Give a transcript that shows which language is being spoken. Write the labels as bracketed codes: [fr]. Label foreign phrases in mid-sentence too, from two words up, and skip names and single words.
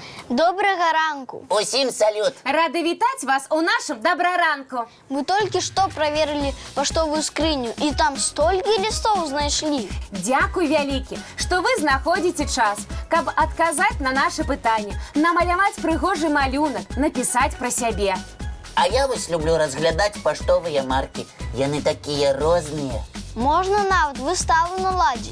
[be] Добрага ранку. Усім салют. Рады вітаць вас у нашым добраранку. [ru] Мы только что проверили [be] поштовую скрыню, [ru] и там столько листов знайшлі. [be] Дзякуй вялікі, што вы знаходзіце час, каб адказаць на нашы пытанні, намаляваць прыгожы малюнак, напісаць пра сябе. А я вось люблю разглядаць паштовыя маркі. Яны такія розныя. Можна нават выставу наладзіць.